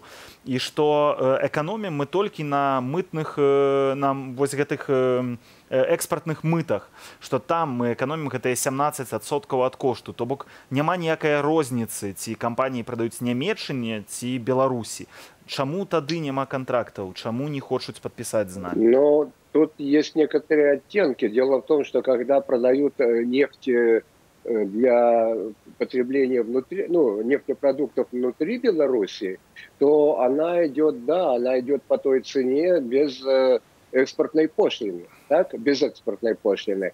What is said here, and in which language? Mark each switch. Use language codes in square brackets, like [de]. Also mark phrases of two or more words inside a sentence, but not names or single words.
[be] І што эканомім мы толькі на мытных, на вось гэтых экспартных мытах, што там мы эканомім гэтыя 17% ад кошту. То бок няма ніякай розніцы, ці кампаніі прадаюць Нямецчыне ці Беларусі. Чаму тады няма контрактов? Чаму не хочуць подписать з нами? [ru] Но тут есть некоторые оттенки. Дело в том, что когда продают нефть для потребления внутри, ну, нефтепродуктов внутри Беларуси, то она идет, да, она идет по той цене без экспортной пошлины, так, без экспортной пошлины.